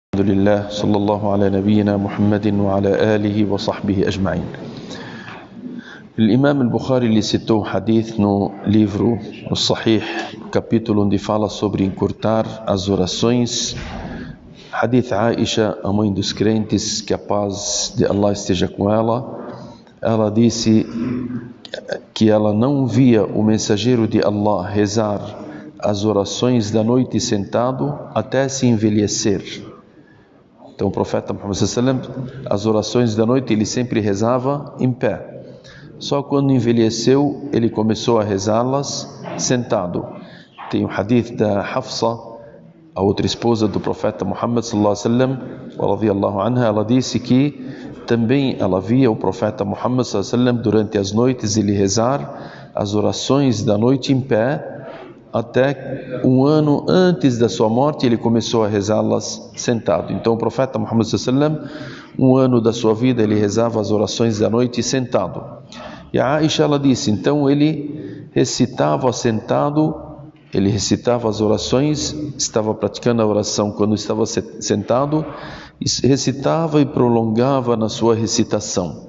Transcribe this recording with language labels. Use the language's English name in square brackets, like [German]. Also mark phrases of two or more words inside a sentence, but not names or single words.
[Arabic] لله صلى الله على نبينا محمد وعلى آله وصحبه أجمعين. [Portuguese] L'imam al-Bukhari ele citou um hadith no livro o Sahih, capítulo onde fala sobre encurtar as orações. Hadith Aisha, a mãe dos crentes, que a paz de Allah esteja com ela disse que ela não via o mensageiro de Allah rezar as orações da noite sentado até se envelhecer. Então o profeta Muhammad [Arabic] صلى الله عليه وسلم, [Portuguese] as orações da noite ele sempre rezava em pé. Só quando envelheceu ele começou a rezá-las sentado. Tem o hadith da Hafsa, a outra esposa do profeta Muhammad [Arabic] صلى الله عليه وسلم, رضي الله عنها, [Portuguese] ela disse que também ela via o profeta Muhammad [Arabic] صلى الله عليه وسلم [Portuguese] durante as noites ele rezar as orações da noite em pé. Até um ano antes da sua morte ele começou a rezá-las sentado. Então o profeta Muhammad [Arabic] صلى الله عليه وسلم, [Portuguese] um ano da sua vida ele rezava as orações da noite sentado. E a Aisha ela disse, então ele recitava sentado, ele recitava as orações, estava praticando a oração quando estava sentado, recitava e prolongava na sua recitação.